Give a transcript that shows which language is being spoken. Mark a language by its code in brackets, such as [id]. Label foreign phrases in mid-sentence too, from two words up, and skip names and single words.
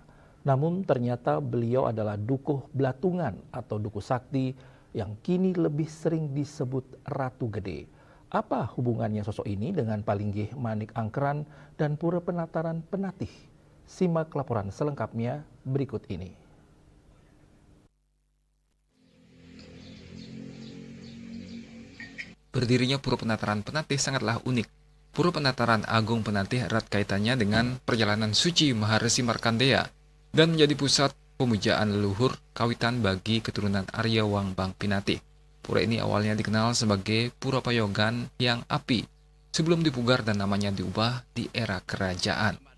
[id] Namun ternyata beliau adalah Dukuh Blatungan atau Dukuh Sakti yang kini lebih sering disebut Ratu Gede. Apa hubungannya sosok ini dengan Palinggih Manik Angkeran dan Pura Penataran Penatih? Simak laporan selengkapnya berikut ini. Berdirinya Pura Penataran Penatih sangatlah unik. Pura Penataran Agung Penatih erat kaitannya dengan perjalanan suci Maharesi Markandeya dan menjadi pusat pemujaan leluhur kawitan bagi keturunan Arya Wangbang Pinatih. Pura ini awalnya dikenal sebagai Pura Payogan Hyang Api sebelum dipugar dan namanya diubah di era kerajaan.